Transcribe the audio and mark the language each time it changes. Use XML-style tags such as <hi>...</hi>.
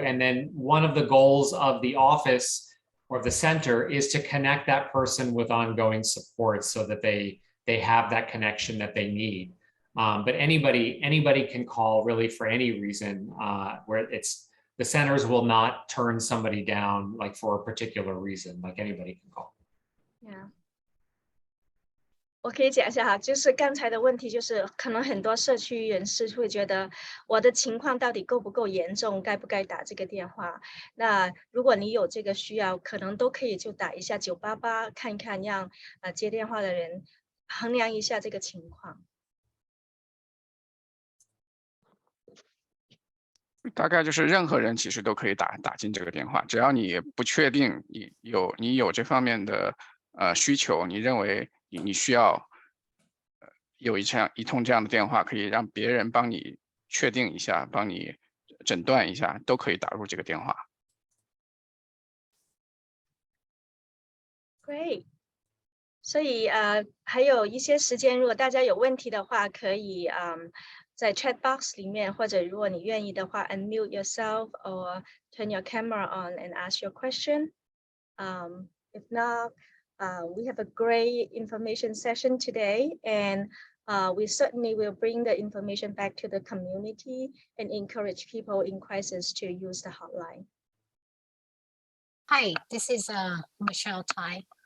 <en>And then one of the goals of the office or the center is to connect that person with ongoing support so that they have that connection that they need. But anybody can call really for any reason, where the centers will not turn somebody down like for a particular reason, like anybody can call. Yeah.</en> <zh>我可以讲一下哈，就是刚才的问题，就是可能很多社区人士会觉得我的情况到底够不够严重，该不该打这个电话？那如果你有这个需要，可能都可以就打一下988，看一看，让接电话的人衡量一下这个情况。大概就是任何人其实都可以打进这个电话，只要你不确定你有这方面的需求，你认为你需要有一通这样的电话，可以让别人帮你确定一下，帮你诊断一下，都可以打入这个电话。</zh> <en>Great。</en> <zh>所以还有一些时间，如果大家有问题的话，可以在 chat box 里面，或者如果你愿意的话 ，</zh> <en>unmute yourself or turn your camera on and ask your question. If not, we have a great information session today, and we certainly will bring the information back to the community and encourage people in crisis to use the hotline. Hi, this is Michelle Tai.</en>